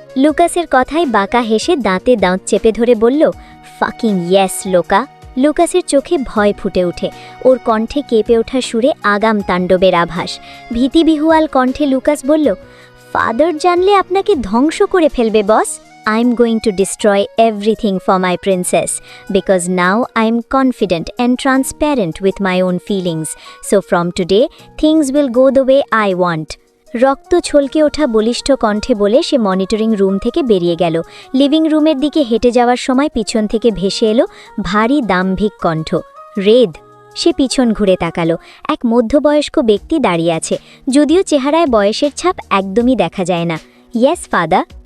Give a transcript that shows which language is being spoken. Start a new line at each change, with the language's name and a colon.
Bangla: লুকাসের কথায় বাঁকা হেসে দাঁতে দাঁত চেপে ধরে বলল,
English: fucking yes
Bangla: লোকা। লুকাসের চোখে ভয় ফুটে ওঠে। ওর কণ্ঠে কেঁপে ওঠা সুরে আগাম তাণ্ডবের আভাস। ভীতিবিহুয়াল কণ্ঠে লুকাস বলল, ফাদার জানলে আপনাকে ধ্বংস করে ফেলবে বস।
English: I'm going to destroy everything for my princess because now I'm confident and transparent with my own feelings. So from today, things will go the way I want.
Bangla: রক্ত ছলকে ওঠা বলিষ্ঠ কণ্ঠে বলে সে মনিটরিং রুম থেকে বেরিয়ে গেল। লিভিং রুমের দিকে হেঁটে যাওয়ার সময় পিছন থেকে ভেসে এলো ভারী দাম্ভিক কণ্ঠ, রেদ। সে পিছন ঘুরে তাকালো। এক মধ্যবয়স্ক ব্যক্তি দাঁড়িয়ে আছে, যদিও চেহারায় বয়সের ছাপ একদমই দেখা যায় না।
English: Yes father.